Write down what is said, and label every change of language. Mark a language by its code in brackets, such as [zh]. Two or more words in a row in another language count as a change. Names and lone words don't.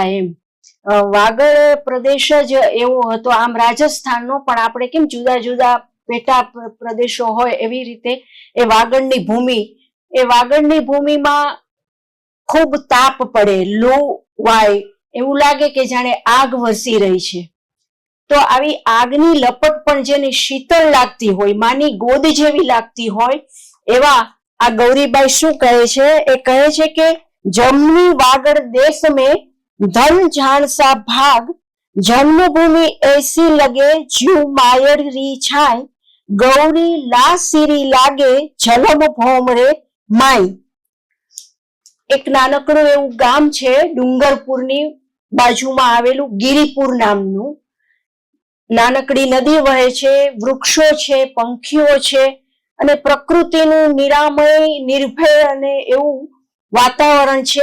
[gu] એમ વાગડ પ્રદેશ જ એવો હતો, આમ રાજસ્થાનનો, પણ આપણે કેમ જુદા જુદા પેટા પ્રદેશો હોય એવી રીતે એ વાગડની ભૂમિમાં ખૂબ તાપ પડે, લૂ વાય, એવું લાગે કે જાણે આગ વરસી રહી છે. તો આવી આગની લપટ પણ જેની શીતળ લાગતી હોય, માની ગોદ જેવી લાગતી હોય, એવા આ ગૌરીબાઈ શું કહે છે? એ કહે છે કે [raj] जमनी वागड़ देश में धन जान सा भाग, जन्मभूमि ऐसी लगे ज्यू मायर री छाय, गौरी ला सिरी लागे झलम भोमरे माई. [gu] એક નાનકડું એવું ગામ છે ડુંગરપુરની બાજુમાં આવેલું ગિરિપુર નામનું. નાનકડી નદી વહે છે, વૃક્ષો છે, પંખીઓ છે અને પ્રકૃતિનું નિરામય, નિર્ભય અને એવું વાતાવરણ છે.